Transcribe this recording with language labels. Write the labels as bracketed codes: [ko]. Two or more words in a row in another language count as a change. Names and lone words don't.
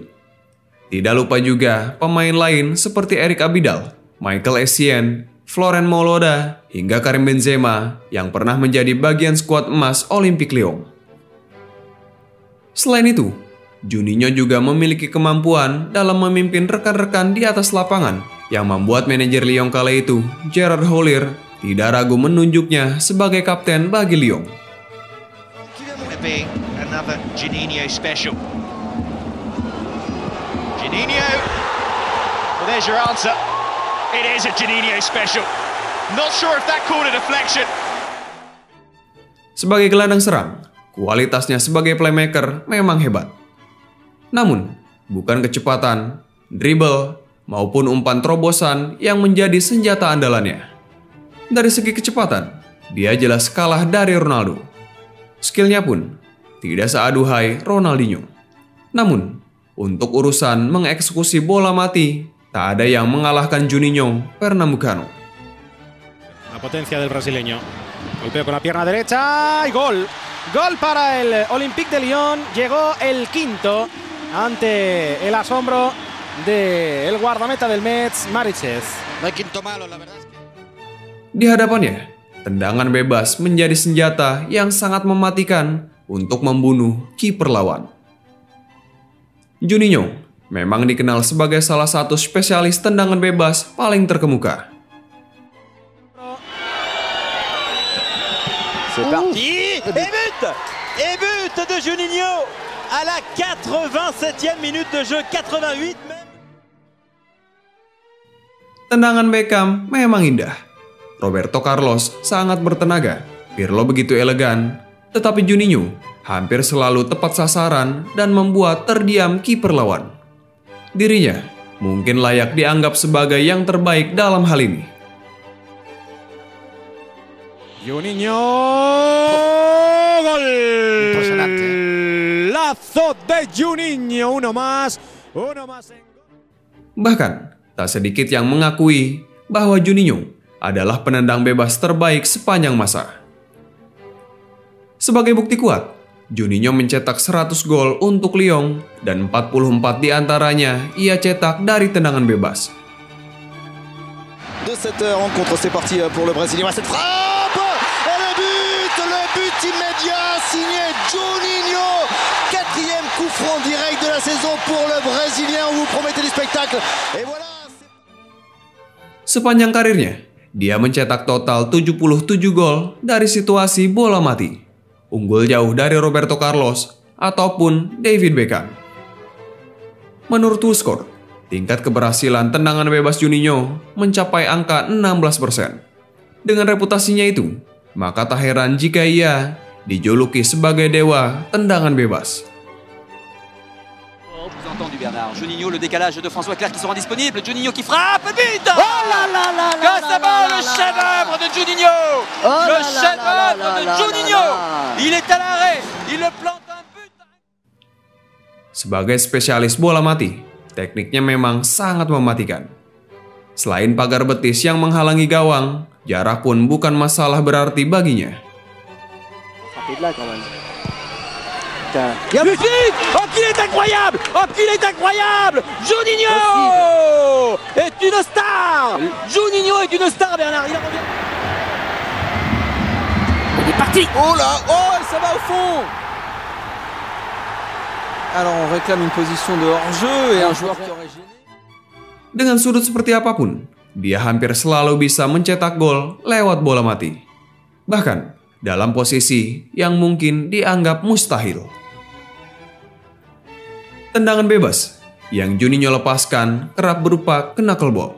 [id] Tidak lupa juga pemain lain seperti Eric Abidal, Michael Essien, Florent Moloda, hingga Karim Benzema yang pernah menjadi bagian skuad emas Olympique Lyon. Selain itu, Juninho juga memiliki kemampuan dalam memimpin rekan-rekan di atas lapangan yang membuat manajer Lyon kala itu, Gerard Houllier, tidak ragu menunjuknya sebagai kapten bagi Lyon. [en] Another Juninho special. Juninho, well, there's your answer. It is a Juninho special. Not sure if that called a deflection. [id] Sebagai gelandang serang, kualitasnya sebagai playmaker memang hebat. Namun, bukan kecepatan, dribble, maupun umpan terobosan yang menjadi senjata andalannya. Dari segi kecepatan, dia jelas kalah dari Ronaldo. Skillnya pun tidak seaduhai Ronaldinho. Namun, untuk urusan mengeksekusi bola mati, tak ada yang mengalahkan Juninho Pernambucano. [es] La potencia del brasileño. Golpeo con la pierna derecha y gol. Gol para el Olympique de Lyon. Llegó el quinto ante el asombro del guardameta del Metz, Mariches. No hay quinto malo, la verdad es que... [id] Di hadapannya, tendangan bebas menjadi senjata yang sangat mematikan untuk membunuh kiper lawan. Juninho memang dikenal sebagai salah satu spesialis tendangan bebas paling terkemuka. [fr] C'est parti. Et but de Juninho à la 87e minute de jeu, 88 même. [id] Tendangan Beckham memang indah. Roberto Carlos sangat bertenaga. Pirlo begitu elegan. Tetapi Juninho hampir selalu tepat sasaran dan membuat terdiam kiper lawan. Dirinya mungkin layak dianggap sebagai yang terbaik dalam hal ini. [es] Juninho, gol. Impresionante. Lazo de Juninho, uno más en gol. [id] Bahkan, tak sedikit yang mengakui bahwa Juninho adalah penendang bebas terbaik sepanjang masa. Sebagai bukti kuat, Juninho mencetak 100 gol untuk Lyon dan 44 diantaranya ia cetak dari tendangan bebas. [fr] De cette rencontre, c'est parti pour le Brésilien. Cette frappe et le but immédiat signé Juninho. 4e coup franc direct de la saison pour le Brésilien. On vous promettait du spectacle. Et voilà. [id] Sepanjang karirnya, dia mencetak total 77 gol dari situasi bola mati. Unggul jauh dari Roberto Carlos ataupun David Beckham. Menurut WhoScored, tingkat keberhasilan tendangan bebas Juninho mencapai angka 16%. Dengan reputasinya itu, maka tak heran jika ia dijuluki sebagai dewa tendangan bebas. [fr] Du Bernard, Juninho, le décalage de François Clerc qui sera disponible, Juninho qui frappe, but! Oh là là là là! Que c'est bon, le chef-d'œuvre de Juninho! Le chef-d'œuvre de Juninho! Il est à l'arrêt, il le plante un but! [id] Sebagai spesialis bola mati, tekniknya memang sangat mematikan. Selain pagar betis yang menghalangi gawang, jarak pun bukan masalah berarti baginya. [fr] Oh, qu'il est incroyable! Oh, qu'il est incroyable! Juninho est une star! Juninho est une star, Bernard. Il est parti! Oh là! Oh, ça va au fond! Alors, on réclame une position de hors-jeu et un joueur qui aurait gêné. [id] Dengan sudut seperti apapun, dia hampir selalu bisa mencetak gol lewat bola mati. Bahkan, dalam posisi yang mungkin dianggap mustahil. Tendangan bebas yang Juninho lepaskan kerap berupa knuckleball.